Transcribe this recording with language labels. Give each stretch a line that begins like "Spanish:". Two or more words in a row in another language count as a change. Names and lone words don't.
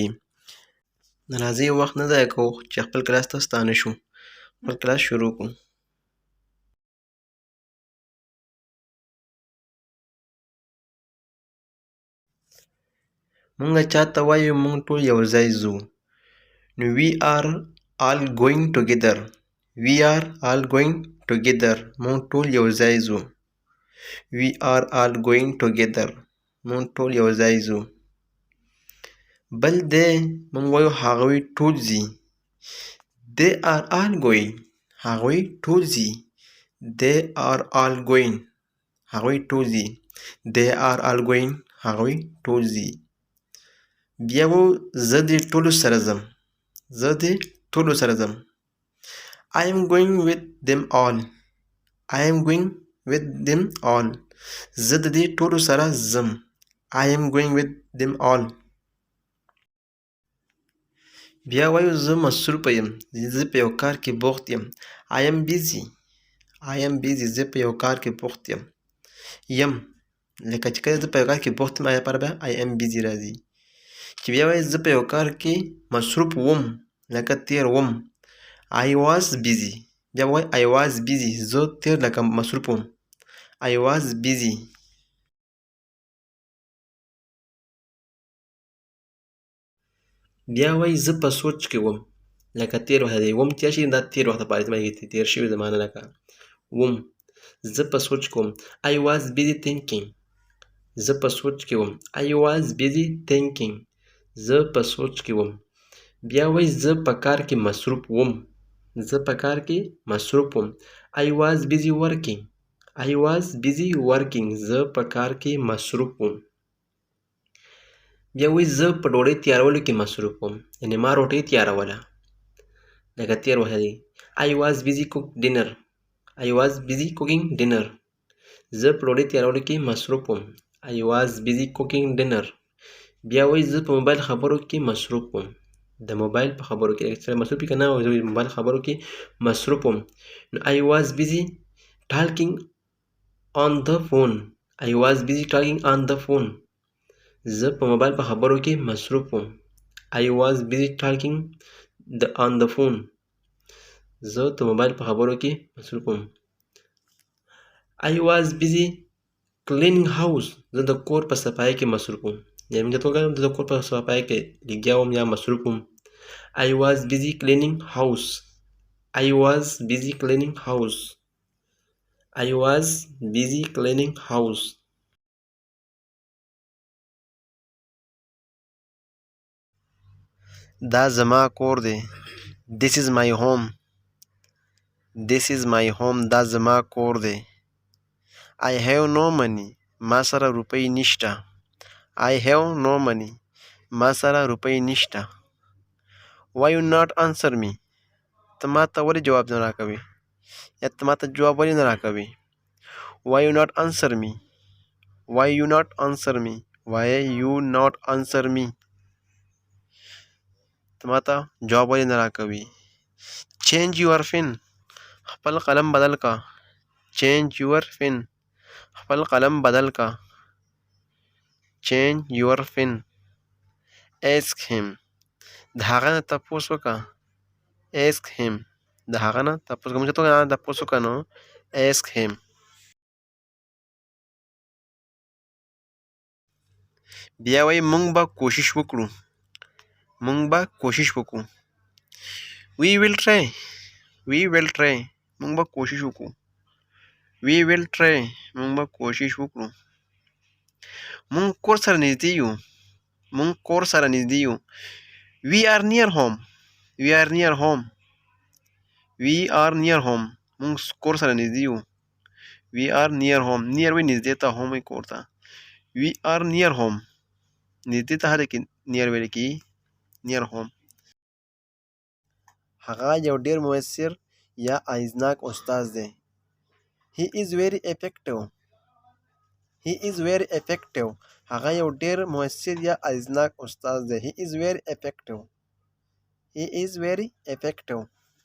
Pashto: نو راځئ وخت نه ضایع کوو چې خپل کلاس ته ستانه شو، خپل کلاس شروع کړو. مونږ چاته وایو مونږ ټول یو ځای ځو.
English: نو we are all going together. We are all going together.
Pashto: مونږ ټول یو ځای ځو.
English: We are all going together.
Pashto: مونږ ټول یو ځای ځو. بل دی مونږ وایو هغوی ټول ځي.
English: They are all going.
Pashto: هغوی ټول ځي.
English: They are all going.
Pashto: هغوی ټول ځي.
English: They are all going.
Pashto: هغوی ټول ځي. بیا وایو زه دې ټولو سره ځم. زه دې ټولو سره ځم.
English: I am going with them all. I am going with them all.
Pashto: زه د دې ټولو سره ځم.
English: I am going with them all.
Pashto: بیا وایو زه مصروفه یم. زه په یو کار کې بوخت یم.
English: I am busy. I am busy.
Pashto: زه په یو کار کې بوخت یم. یم لکه چې کله زه په یو کار کې بوخت یم آیا پر بیا
English: I am busy
Pashto: راځي. چې بیا وایي زه په یو کار کې مصروف وم لکه تیر وم.
English: I was busy. بیا وایي I was busy.
Pashto: زه تیر لکه مصروف وم.
English: I was busy.
Pashto: بیا وایي زه په سوچ کې وم لکه تیر وخت دی. وم تیر شي دا تیر وخت لپاره استعمال کېږي، تیر شوې زمانه لکه وم. زه په سوچ کې وم.
English: I was busy thinking.
Pashto: زه په سوچ کې وم.
English: I was busy thinking.
Pashto: زه په سوچ کې وم. بیا وایي زه په کار کې مصروف وم. زه په کار کې مصروف وم.
English: I was busy working. I was busy working.
Pashto: زه په کار کې مصروف وم. بیا وایي زه په ډوډۍ تیارولو کې مصروف وم. یعنې ما روټۍ تیاروله لکه تیر وخت دی.
English: I was busy cook dinner. I was busy cooking dinner.
Pashto: زه په ډوډۍ تیارولو کې مصروف وم.
English: I was busy cooking dinner.
Pashto: بیا وایي زه په موبایل خبرو کې مصروف وم. د موبایل په خبرو کې سره مصروف که نه وي، زه موبایل خبرو کې مصروف وم.
English: نو I was busy talking on the phone. I was busy talking on the phone.
Pashto: زه په موبایل په خبرو کې مصروف وم.
English: I was busy talking on the phone.
Pashto: زه د موبایل په خبرو کې مصروف وم.
English: I was busy cleaning house.
Pashto: زه د کور په صفایۍ کې مصروف وم. یعنې د کور په صفایۍ کې لګیا وم یا مصروف وم.
English: I was busy cleaning house. I was busy cleaning house. I was busy cleaning house.
Pashto: دا زما کور دی.
English: This is my home. This is my home.
Pashto: دا زما کور دی.
English: I have no money.
Pashto: ما سره روپۍ نشته.
English: I have no money.
Pashto: ما سره روپۍ نشته.
English: Why you not answer me?
Pashto: ته ما ته ولې جواب نه راکوې یا ته ما ته جواب ولې نه راکوې.
English: Why you not answer me? Why you not answer me? Why you not answer me?
Pashto: ته ما ته جواب ولې نه راکوې.
English: Change your pen.
Pashto: خپل قلم بدل کا.
English: Change your pen.
Pashto: خپل قلم بدل کا.
English: Change your pen. Ask him.
Pashto: د هغه نه تپوس وکړه.
English: Ask him.
Pashto: د هغه نه تپوس وکړه. موږ ته تپوس وکړه نو
English: ask him.
Pashto: بیا وایي موږ به کوشش وکړو. موږ به کوشش وکړو.
English: We will try. We will try.
Pashto: موږ به کوشش وکړو.
English: We will try.
Pashto: موږ به کوشش وکړو. موږ کور سره نږدې یو. موږ کور سره نږدې یو.
English: We are near home. We are near home. we are near home
Pashto: مونږ کور سره نږدې یو
English: we are near home
Pashto: near وی نږدې ته home وی کور ته
English: we are near home
Pashto: نږدې ته هله کې near ویل کېږي
English: near home
Pashto: هغه یو ډېر مؤثر یا اغېزناک استاد دی
English: he is very effective he is very effective
Pashto: هغه یو ډېر مؤثر یا اغېزناک استاد دی
English: he is very effective he is very effective